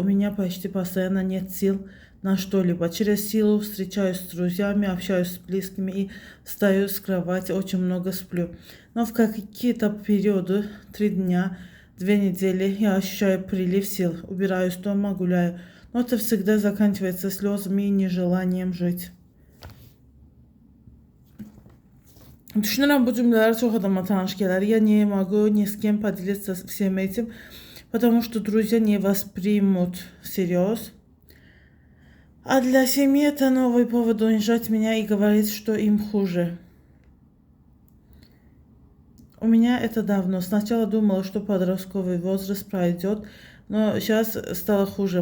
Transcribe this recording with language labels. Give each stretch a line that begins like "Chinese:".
Russian: У меня почти постоянно нет сил на что-либо. Через силу встречаюсь с друзьями, общаюсь с близкими и встаю с кровати, очень много сплю. Но в какие-то периоды, 3 дня, 2 недели, я ощущаю прилив сил. Убираюсь дома, гуляю. Но это всегда заканчивается слезами и нежеланием жить.
Azerbaijani: Düşünürəm bu cümlələr çox adama tanış gələr.
Russian: Я не могу ни с кем поделиться всем этим, потому что друзья не воспримут всерьез. А для семьи это новый повод унижать меня и говорить, что им хуже. У меня это давно. Сначала думала, что подростковый возраст пройдет, но сейчас стало хуже.